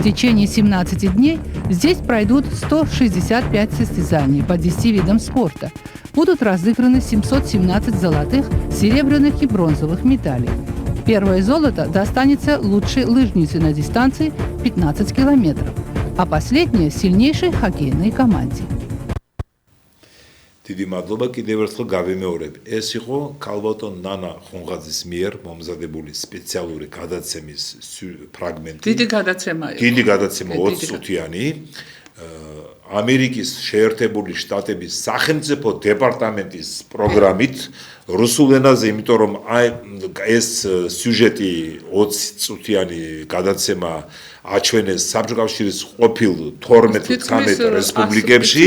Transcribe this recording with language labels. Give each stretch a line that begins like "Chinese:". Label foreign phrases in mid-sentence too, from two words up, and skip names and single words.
Russian: В течение 17 дней здесь пройдут 165 состязаний по 10 видам спорта. Будут разыграны 717 золотых, серебряных и бронзовых медалей. Первое золото достанется лучшей лыжнице на дистанции 15 километров, а последнее – сильнейшей хоккейной команде.
Georgian: დიდი მადლობა კიდევ ერთხელ გავიმეორებ. ეს იყო ქალბატონ ნანა ხონღაძის მიერ მომზადებული სპეციალური გადაცემის ფრაგმენტი. დიდი გადაცემა იყო. დიდი გადაცემა 20 წუთიანი. ამერიკის შეერთებული შტატების სახელმწიფო დეპარტამენტის პროგრამით რუსულ ენაზე, იმიტომ რომ ეს სიუჟეტი 20 წუთიანი გადაცემა აჩვენეს საბჭოთა ყოფილ 12-13 რესპუბლიკებში